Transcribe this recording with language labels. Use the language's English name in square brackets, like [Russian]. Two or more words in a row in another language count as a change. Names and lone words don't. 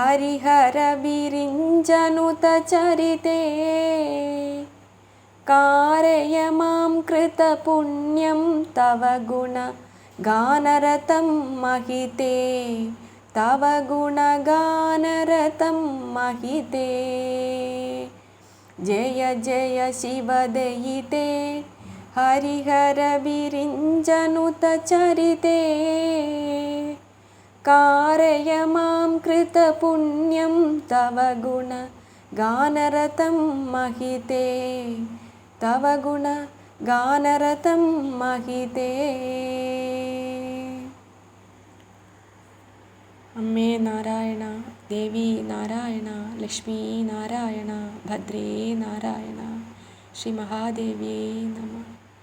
[Sanskrit] हरिहरविरिञ्जनुतचरिते कार कारय मां कृतपुण्यं तव गुणगानरतं महिते तव गुणगानरतं महिते जय जय शिवदयिते हरिहरविरिञ्जनुतचरिते कारय मां कृतपुण्यं तव गुणगानरतं महिते तव गुणगानरतं महिते. [Malayalam] അമ്മേ നാരായണ, ദേവി നാരായണ, ലക്ഷ്മി നാരായണ, ഭദ്രേ നാരായണ, ശ്രീ മഹാദേവിയേ നമഃ.